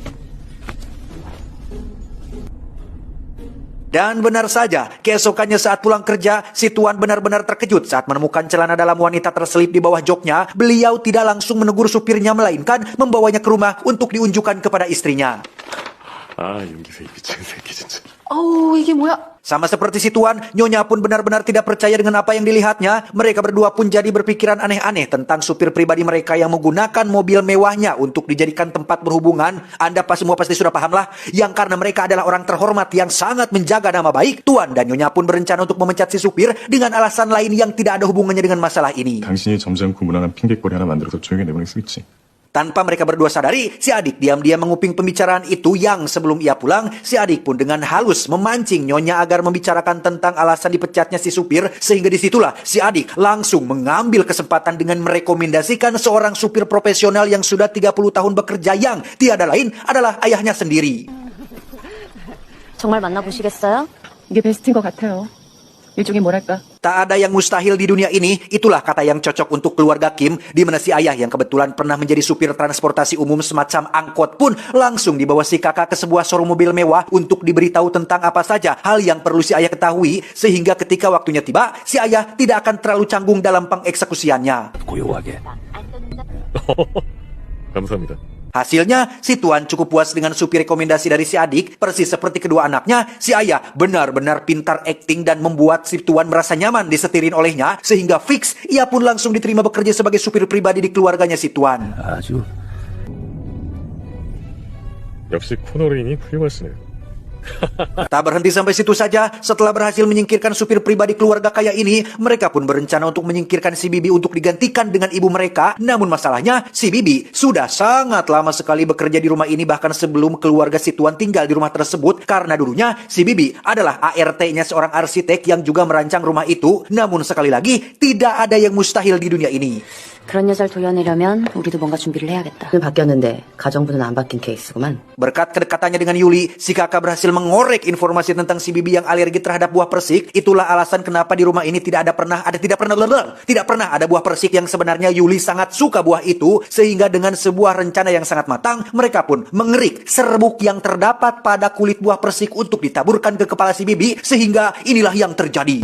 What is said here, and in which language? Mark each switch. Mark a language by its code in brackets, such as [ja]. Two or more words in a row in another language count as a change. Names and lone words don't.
[id] Dan benar saja, keesokannya saat pulang kerja, si Tuan benar-benar terkejut saat menemukan celana dalam wanita terselip di bawah joknya. Beliau tidak langsung menegur supirnya, melainkan membawanya ke rumah untuk diunjukkan kepada istrinya. [ko] 아, 윤기세 미친 새끼 진짜. 어우, 이게 뭐야? [id] Sama seperti si Tuan, Nyonya pun benar-benar tidak percaya dengan apa yang dilihatnya. Mereka berdua pun jadi berpikiran aneh-aneh tentang supir pribadi mereka yang menggunakan mobil mewahnya untuk dijadikan tempat berhubungan. Anda semua pasti sudah paham lah. Yang karena mereka adalah orang terhormat yang sangat menjaga nama baik, Tuan dan Nyonya pun berencana untuk memecat si supir dengan alasan lain yang tidak ada hubungannya dengan masalah ini. [ko] 당신이 점잖고 무난한 핑계거리 하나 만들어서 조용히 내보낼 수 있지. [id] Tanpa mereka berdua sadari, si adik diam-diam menguping pembicaraan itu yang sebelum ia pulang, si adik pun dengan halus memancing Nyonya agar membicarakan tentang alasan dipecatnya si supir, sehingga disitulah si adik langsung mengambil kesempatan dengan merekomendasikan seorang supir profesional yang sudah 30 tahun bekerja yang tiada lain adalah ayahnya sendiri. [ko] 정말 만나보시겠어요? 이게 베스트인 것 같아요. 일종의 뭐랄까. [id] Tak ada yang mustahil di dunia ini, itulah kata yang cocok untuk keluarga Kim, di mana si ayah yang kebetulan pernah menjadi supir transportasi umum semacam angkot pun langsung dibawa si kakak ke sebuah showroom mobil mewah untuk diberitahu tentang apa saja hal yang perlu si ayah ketahui, sehingga ketika waktunya tiba, si ayah tidak akan terlalu canggung dalam pengeksekusiannya. [ko] 고요하게. 감사합니다. [id] Hasilnya, si Tuan cukup puas dengan supir rekomendasi dari si adik. Persis seperti kedua anaknya, si ayah benar-benar pintar akting dan membuat si Tuan merasa nyaman disetirin olehnya, sehingga fix ia pun langsung diterima bekerja sebagai supir pribadi di keluarganya si Tuan. [ko] 아주. 역시 코너링이 훌륭하시네요. [id] Tak berhenti sampai situ saja, setelah berhasil menyingkirkan supir pribadi keluarga kaya ini, mereka pun berencana untuk menyingkirkan si Bibi untuk digantikan dengan ibu mereka. Namun masalahnya, si Bibi sudah sangat lama sekali bekerja di rumah ini, bahkan sebelum keluarga si Tuan tinggal di rumah tersebut, karena dulunya si Bibi adalah ART-nya seorang arsitek yang juga merancang rumah itu. Namun sekali lagi, tidak ada yang mustahil di dunia ini. [ko] 그런 여자를 도려내려면 우리도 뭔가 준비를 해야겠다. 바뀌었는데 가정부는 안 바뀐 케이스구만. [id] Berkat kedekatannya dengan Yuli, si kakak berhasil mengorek informasi tentang si Bibi yang alergi terhadap buah persik. Itulah alasan kenapa di rumah ini tidak pernah ada buah persik, yang sebenarnya Yuli sangat suka buah itu, sehingga dengan sebuah rencana yang sangat matang, mereka pun mengerik serbuk yang terdapat pada kulit buah persik untuk ditaburkan ke kepala si Bibi, sehingga inilah yang terjadi.